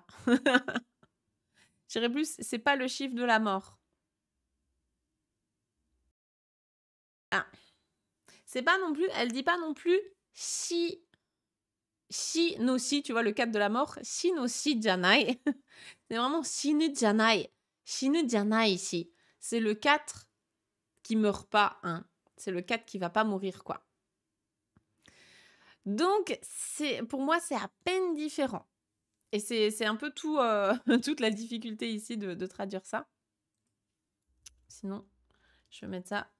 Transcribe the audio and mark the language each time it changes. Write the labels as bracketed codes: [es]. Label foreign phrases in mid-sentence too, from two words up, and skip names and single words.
[fr] Je dirais plus, c'est pas le chiffre de la mort. Ah. C'est pas non plus, elle dit pas non plus [ja] 死の四, [fr] tu vois le 4 de la mort, [ja] 死の四じゃない. [fr] C'est vraiment [ja] 死ぬじゃない. 死ぬじゃない ici. [fr] C'est le 4 qui meurt pas, hein. C'est le 4 qui va pas mourir, quoi. Donc, pour moi, c'est à peine différent. Et c'est un peu tout, toute la difficulté ici de traduire ça. Sinon, je vais mettre ça.